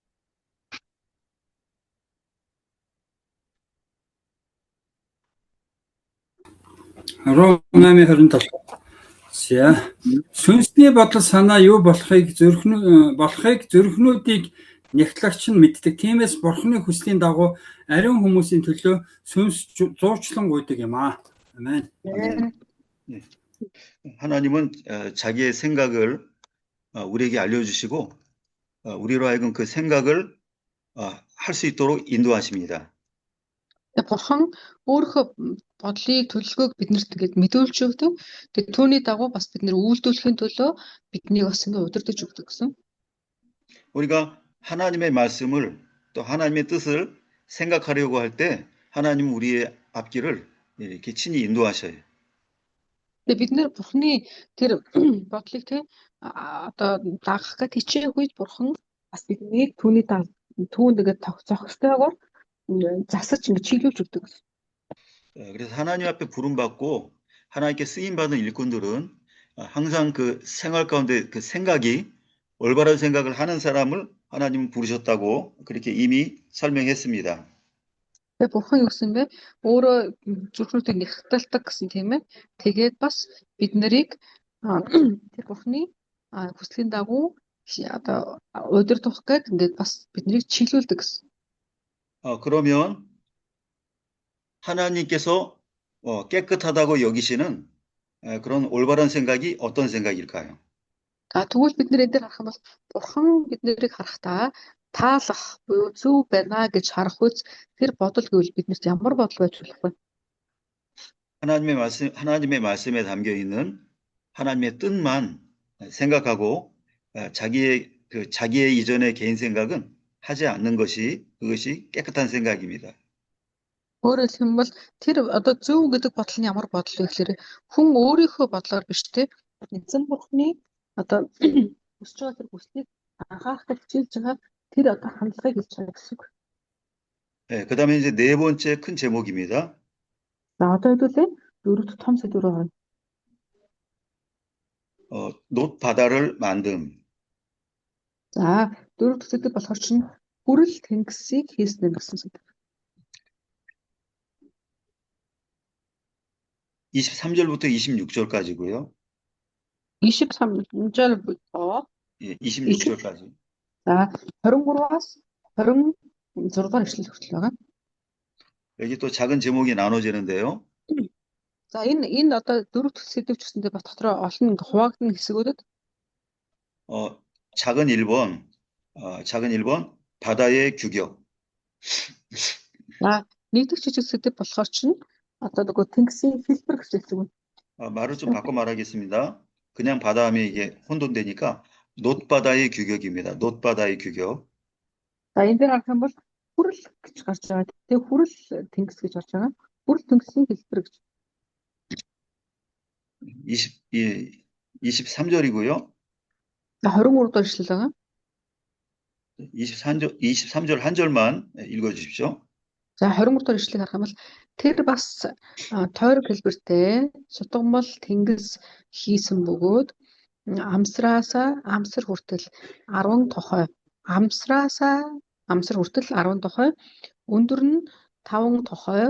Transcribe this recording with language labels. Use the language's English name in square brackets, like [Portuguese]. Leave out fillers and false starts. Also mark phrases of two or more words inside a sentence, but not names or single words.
[Mongolian] Ром 8:27. За. Сүнсний бодол санаа юу болохыг зүрхнүүдийг нягтлагч нь мэддэг. Тиймээс бурхны хүслийн дагуу ариун хүмүүсийн төлөө сүнс зуучлан гуйдаг юм аа. Амен. [Korean] 하나님은 자기의 생각을 우리에게 알려주시고 우리로 하여금 그 생각을 할 수 있도록 인도하십니다. [Mongolian] Бурхан өөрийнхөө бодлыг төлөвлөгөөг биднэрт тэгээд мэдүүлж өгдөг. Тэгээд түүний дагуу бас бид нэр үйлдвэрлэхийн төлөө биднийг бас ингэ удирдах өгдөг гэсэн. [Korean] 우리가 하나님의 말씀을 또 하나님의 뜻을 생각하려고 할 때 하나님은 우리의 앞길을 이렇게 친히 인도하셔요. [Mongolian] Тэгээ бид нэр Бурхны тэр бодлыг те одоо дагах гэж хичээх үед Бурхан бас биднийг түүнд ингээд зохистойгоор засаж ингээд чиглүүлж өгдөг. [Korean] 그래서 하나님 앞에 부름받고 하나님께 쓰임받은 일꾼들은 항상 그 생활 가운데 그 생각이 올바른 생각을 하는 사람을 하나님은 부르셨다고 그렇게 이미 설명했습니다. [Mongolian] Тэгээ Бурхан юу гэсэн бэ? Өөрөө зүрхнүүдийг нэгтэлдэг гэсэн тийм ээ. Тэгээд бас бид нарыг тэр Бурханы хүслийн дагуу одоо удирдах гээд ингээд бас биднийг чиглүүлдэг гэсэн. [Korean] 그러면 하나님께서 깨끗하다고 여기시는 그런 올바른 생각이 어떤 생각일까요? [Mongolian] Тэгвэл бид нэр энэ дээр харах юм бол Бурхан бид нарыг харахтаа таалах буюу зөв байна гэж харах үз тэр бодол гэвэл биднэрт ямар бодол байж болох вэ? [Korean] 하나님의 말씀에 담겨 있는 하나님의 뜻만 생각하고 자기의 이전의 개인 생각은 하지 않는 그것이 깨끗한 생각입니다. [Mongolian] Өөрөөр хэлбэл тэр одоо зөв гэдэг бодол нь ямар бодол вэ гэхээр хүн өөрийнхөө бодлоор биш те эзэн Бурханы одоо хүсэж байгаа тэр хүслийг анхаарахад хичээлж байгаа тэр одоо хандлагыг хэлж байгаа гэсэн үг. [Korean] 그다음에 이제 네 번째 큰 제목입니다. [Mongolian] За одоо хэдүүлээ дөрөвт том сэдвээр орно. [Korean] 놋 바다를 만듦. [Mongolian] За дөрөвт сэдв болохоор чинь хүрэл тэнгисийг хийснэ гэсэн сэдв. [Korean] 23절부터 26절까지고요. 23절부터 26절까지. [Mongolian] за 23-аас 26-р эшлэл хүртэл байгаа. [Korean] 여기 또 작은 제목이 나눠지는데요. [Mongolian] За энэ одоо дөрөвт сэдв ч гэсэндээ бас дотроо олон хуваагдсан хэсгүүдэд [Korean] 작은 1번 바다의 규격. [Mongolian] за нэгдүгээр жижиг сэдв болохоор чинь одоо нөгөө тэнгисийн хэлбэр гэж хэлдэг юм. [Korean] 말을 좀 바꿔 말하겠습니다. 그냥 바다 하면 이게 혼돈되니까 놋바다의 규격입니다. 놋바다의 규격. [Mongolian] За энэ дээр харах юм бол хүрэл гэж гарч байгаа. Тэгээ хүрэл тэнгис гэж гарч байгаа. Хүрэл тэнгисийн хэлбэр гэж. [Korean] 23절이고요. [Mongolian] За 23 дахь эшлэл байгаа. [Korean] 23절 한 절만 읽어 주십시오. [Mongolian] За 23 дахь эшлэлийг харах юм бол тэр бас тойрог хэлбэртэй сутгамал тэнгис хийсэн бөгөөд амсраасаа амсар хүртэл 10 тохой. Амсраасаа амсар хүртэл 10 тохой. Өндөр нь 5 тохой.